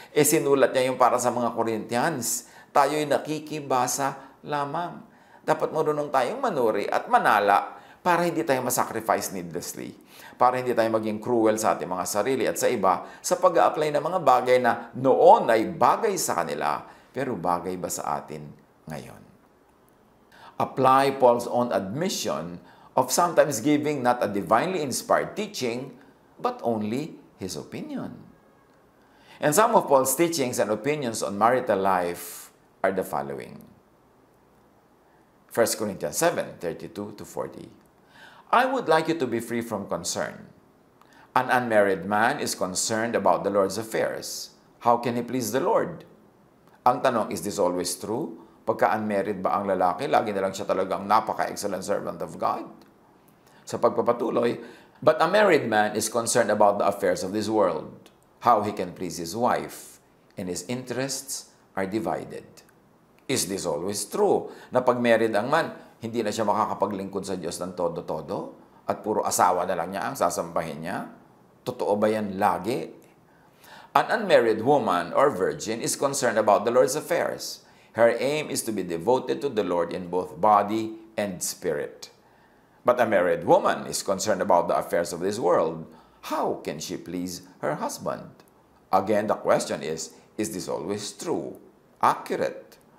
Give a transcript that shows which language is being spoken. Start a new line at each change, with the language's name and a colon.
Filipino: Sinulat niya yung para sa mga Corinthians. Tayo'y nakikibasa lamang. Dapat marunong tayong manuri at manala para hindi tayo masacrifice needlessly. Para hindi tayo maging cruel sa ating mga sarili at sa iba sa pag-a-apply ng mga bagay na noon ay bagay sa kanila, pero bagay ba sa atin ngayon?
English: Apply Paul's own admission of sometimes giving not a divinely inspired teaching, but only his opinion. And some of Paul's teachings and opinions on marital life are the following. 1 Corinthians 7:32-40. I would like you to be free from concern. An unmarried man is concerned about the Lord's affairs. How can he please the Lord?
Filipino: Ang tanong,
English: is this always true?
Filipino: Pagka unmarried ba ang lalaki, lagi na lang siya talagang napaka-
English: excellent servant of God?
Filipino: Sa pagpapatuloy,
English: but a married man is concerned about the affairs of this world, how he can please his wife, and his interests are divided. Is this always true?
Filipino: Na pag married ang man, hindi na siya makakapaglingkod sa Diyos ng todo-todo? At puro asawa na lang niya ang sasambahin niya? Totoo ba yan lagi?
English: An unmarried woman or virgin is concerned about the Lord's affairs. Her aim is to be devoted to the Lord in both body and spirit. But a married woman is concerned about the affairs of this world. How can she please her husband? Again, the question is this always true? Accurate?